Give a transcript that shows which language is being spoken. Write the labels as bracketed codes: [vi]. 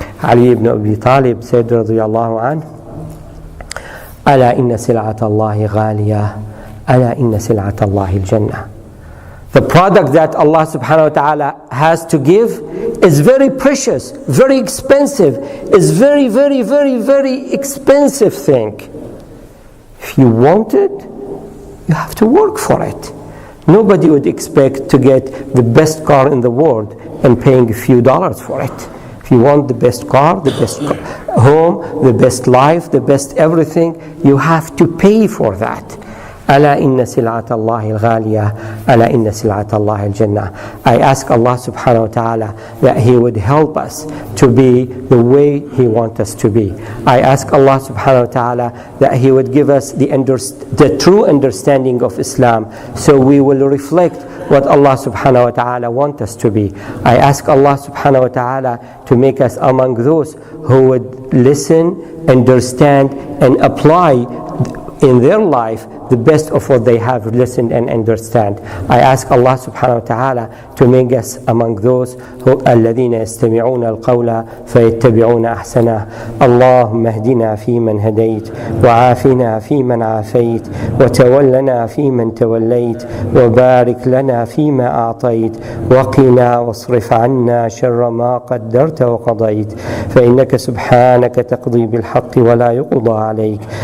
[en] Ali ibn Abi Talib said, radiyallahu anhu, [ar] ألا إن سلعة الله غالية ألا إن سلعة الله الجنة. [en] The product that Allah subhanahu wa ta'ala has to give is very precious, very expensive, is very, very, very, very expensive thing. If you want it, you have to work for it. Nobody would expect to get the best car in the world and paying a few dollars for it. If you want the best car, the best home, the best life, the best everything, you have to pay for that. [ar] ألا إن سلعة الله الغالية ألا إن سلعة الله الجنة. [en] I ask Allah subhanahu wa ta'ala that He would help us to be the way He wants us to be. I ask Allah subhanahu wa ta'ala that He would give us the true understanding of Islam, so we will reflect what Allah subhanahu wa ta'ala wants us to be. I ask Allah subhanahu wa ta'ala to make us among those who would listen, understand, and apply in their life the best of what they have listened and understand. I ask Allah subhanahu wa ta'ala to make us among those who [ar] الذين يستمعون القول فيتبعون أحسنه. اللهم اهدنا فيمن هديت وعافنا فيمن عافيت وتولنا فيمن توليت وبارك لنا فيما أعطيت وقنا واصرف عنا شر ما قدرت وقضيت فإنك سبحانك تقضي بالحق ولا يقضى عليك